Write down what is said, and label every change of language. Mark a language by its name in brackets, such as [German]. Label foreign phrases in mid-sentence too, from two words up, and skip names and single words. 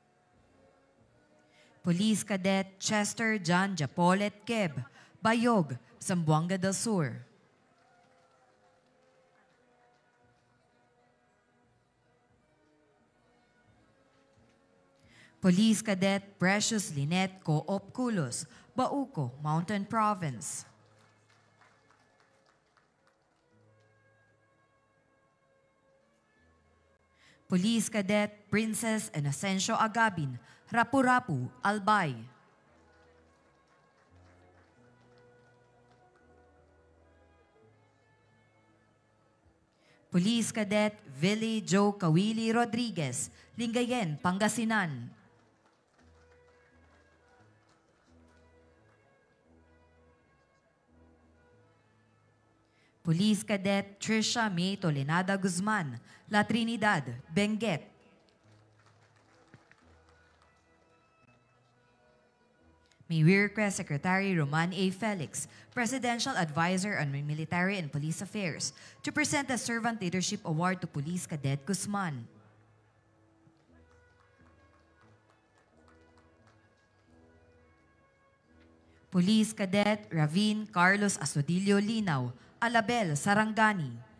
[English] Police Cadet Chester John Japolet Keb, Bayog, Zamboanga del Sur. Police Cadet Precious Lynette Co-op Culos, Bauco, Mountain Province. Police Cadet Princess Inocencio Agabin, Rapu-Rapu, Albay. Police Cadet Villy Joe Kawili Rodriguez, Lingayen, Pangasinan. Police Cadet Trisha May Tolenada Guzman, La Trinidad, Benguet. May we request Secretary Roman A. Felix, Presidential Advisor on Military and Police Affairs, to present the Servant Leadership Award to Police Cadet Guzman. Police Cadet Ravin Carlos Astudillo Linaw, Alabel, Sarangani.